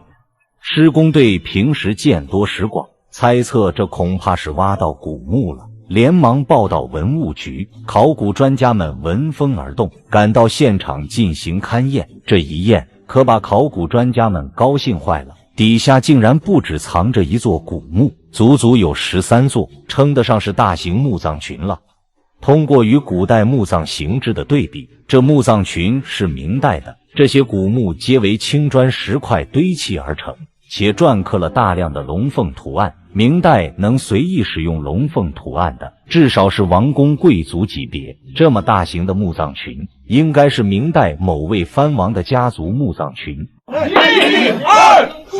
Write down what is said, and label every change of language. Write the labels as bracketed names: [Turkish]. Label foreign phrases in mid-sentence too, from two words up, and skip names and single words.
[Chinese] 施工隊平時見多識廣，猜測這恐怕是挖到古墓了，連忙報到文物局。考古專家們聞風而動，趕到現場進行勘驗。這一驗可把考古專家們高興壞了，底下竟然不止藏着一座古墓，足足有13座，稱得上是大型墓葬群了。通過與古代墓葬形制的對比，這墓葬群是明代的，這些古墓皆為青磚石塊堆砌而成，且篆刻了大量的龍鳳圖案。明代能隨意使用龍鳳圖案的，至少是王公貴族級別。這麼大型的墓葬群，應該是明代某位藩王的家族墓葬群。1、2、3！